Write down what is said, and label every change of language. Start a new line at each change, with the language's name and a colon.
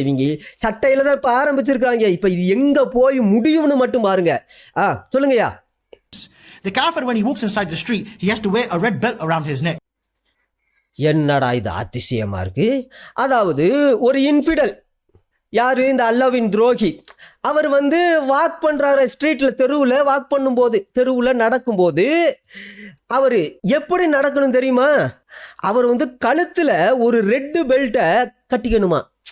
Tamil: இவங்க சட்டையில தான் இப்ப ஆரம்பிச்சிருக்காங்க. இப்ப இது எங்க போய் முடியும்னு மட்டும் பாருங்க. சொல்லுங்கய்யா.
English: The kafir, when he walks inside the street, he has to wear a red belt around his neck.
Tamil: என்னடா இது அதிசயமா இருக்கு. அதாவது ஒரு இன்ஃபிடல், யாரு இந்த அல்லாவின் துரோகி, அவர் வந்து வாக் பண்றாரு ஸ்ட்ரீட்ல, தெருவில் வாக் பண்ணும்போது, தெருவில் நடக்கும்போது அவர் எப்படி நடக்கணும் தெரியுமா, அவர் வந்து கழுத்துல ஒரு ரெட்டு பெல்ட்டை கட்டிக்கணுமா.